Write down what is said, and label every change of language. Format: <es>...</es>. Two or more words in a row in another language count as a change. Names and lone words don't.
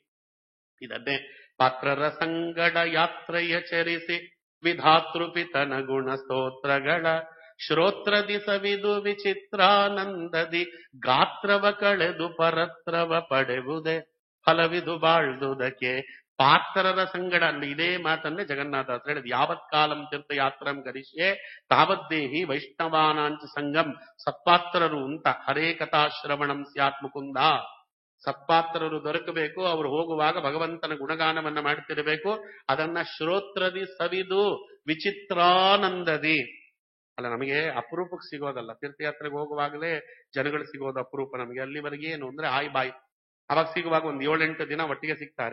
<kn>ಇದನ್ನೇ ಪಾತ್ರರ ಸಂಗಡ ಯಾತ್ರೆಯ ಚರಿಸಿ ವಿಧಾತೃಪಿತನ ಗುಣ ಸ್ತೋತ್ರಗಳ ಶ್ರೋತ್ರದಿ ಸವಿದು ವಿಚಿತ್ರಾನಂದದಿ ಗಾತ್ರವ ಕಳೆದು ಪರತ್ರವ ಪಡೆವುದೇ ಫಲವಿದು ಬಾಳ್ದುದಕ್ಕೆ. ಪಾತ್ರರ ಸಂಗಡ ಅಲ್ಲಿ ಇದೇ ಮಾತನ್ನೇ ಜಗನ್ನಾಥ ಹೇಳಿದ್.</kn> <sa>ಯಾವತ್ ಕಾಲಂ ತೀರ್ಥಯಾತ್ರಂ ಕರಿಷ್ಯೆ ತಾವದ್ದೇಹಿ ವೈಷ್ಣವಾನಾಂಚ ಸಂಗಂ.</sa> <kn>ಸತ್ಪಾತ್ರರು ಅಂತ.</kn> <sa>ಹರೇ ಕಥಾ ಶ್ರವಣಂ ಸ್ಯಾತ್ ಮುಕುಂದ.</sa> <kn>ಸತ್ಪಾತ್ರರು ದೊರಕಬೇಕು. ಅವರು ಹೋಗುವಾಗ ಭಗವಂತನ ಗುಣಗಾನವನ್ನ ಮಾಡ್ತಿರಬೇಕು. ಅದನ್ನ ಶ್ರೋತ್ರದಿ ಸವಿದು ವಿಚಿತ್ರಾನಂದದಿ. ಅಲ್ಲ, ನಮಗೆ ಅಪರೂಪಕ್ಕೆ ಸಿಗೋದಲ್ಲ. ತೀರ್ಥಯಾತ್ರೆಗೆ ಹೋಗುವಾಗಲೇ ಜನಗಳು ಸಿಗೋದು ಅಪರೂಪ ನಮಗೆ. ಅಲ್ಲಿವರೆಗೆ ಏನು ಅಂದ್ರೆ</kn> <en>hi bye.</en> <kn>ಅವಾಗ ಸಿಗುವಾಗ ಒಂದ್ 7-8 ದಿನ ಒಟ್ಟಿಗೆ ಸಿಗ್ತಾರೆ.</kn>